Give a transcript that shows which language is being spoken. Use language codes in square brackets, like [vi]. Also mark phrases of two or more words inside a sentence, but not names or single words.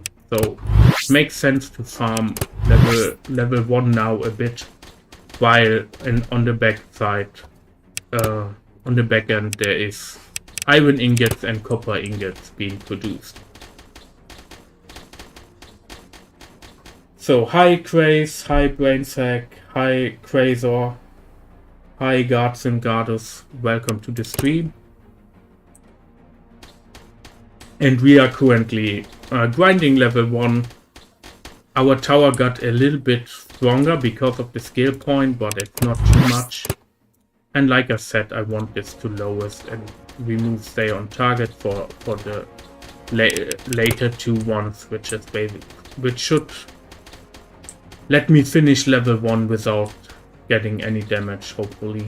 [en] So it makes sense to farm level 1 now a bit, while on the back side, on the back end, there is iron ingots and copper ingots being produced. So hi Craze, hi Brainsack, hi Crazor, hi Guards and Guardus, welcome to the stream. And we are currently grinding level 1. Our tower got a little bit stronger because of the skill point, but it's not too much. And like I said, I want this to lowest and remove stay on target for the later 2 ones, which is basic, which should let me finish level 1 without getting any damage, hopefully.